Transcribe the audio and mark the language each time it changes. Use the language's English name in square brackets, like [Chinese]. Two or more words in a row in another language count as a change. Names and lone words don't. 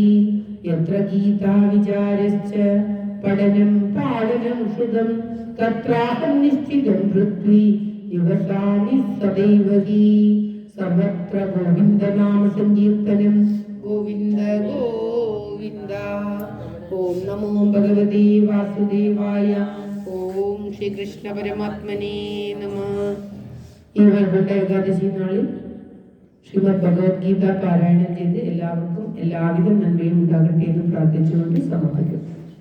[Sanskrit] यत्र गीता विचारश्च पठनं पाठनं श्रुतं तत्राहं निश्चितं वृत्ति दिवसानि सदैव हि। सर्वत्र गोविन्दनाम संकीर्तनं गोविन्द गोविन्द। ॐ नमो भगवते वासुदेवाय। ॐ ശ്രീകൃഷ്ണ പരമാത്മനേ നമഃ. [Malayalam] ഈ വൈകുണ്ഠ ഏകാദശി നാളിൽ ശ്രീമദ് ഭഗവത്ഗീത പാരായണം ചെയ്ത് എല്ലാവർക്കും എല്ലാവിധ നന്മയും ഉണ്ടാകട്ടെ എന്ന് പ്രാർത്ഥിച്ചുകൊണ്ട് സമർപ്പിക്കും.